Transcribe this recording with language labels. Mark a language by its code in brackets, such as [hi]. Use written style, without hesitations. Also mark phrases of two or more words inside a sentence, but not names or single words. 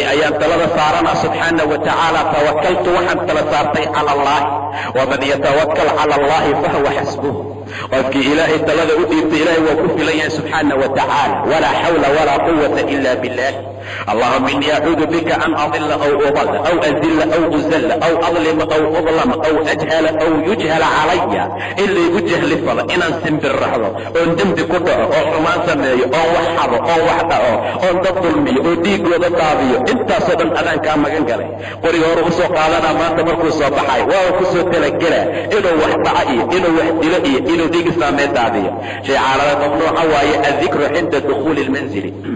[so] ayaan talada saarana [ar] سبحانه وتعالى توكلت [so] waxaan tala saartay [ar] على الله ومن يتوكل على الله فهو حسبه [so] qofkii ilaahay talada u dhiibtay ilaahay waa ku filan yahay [ar] سبحانه و تعالى ولا حول ولا قوة إلا بالله اللهم إني أعوذ بك أن أضل أو أضل أو أزل أو أزل أو أظلم أو أظلم أو أجهل أو يجهل علي [so] in laygu jahli falo inaan simbirraxdo oon dembi ku dhaco oo xumaan sameeyo oon wax xado oon wax dhaco oon dad dulmiyo oo dhiigooda daadiyo intaasoo dhan adaan kaa magan galay qoriga hore u soo qaadanaa maanta markuu soo baxay waa ku soo talagelaa inuu wax dhaco iyo inuu wax dilo iyo inuu dhiig islaamee daadiyo shay caalada mamnuuca waaye [ar] الذكر عند دخول المنزل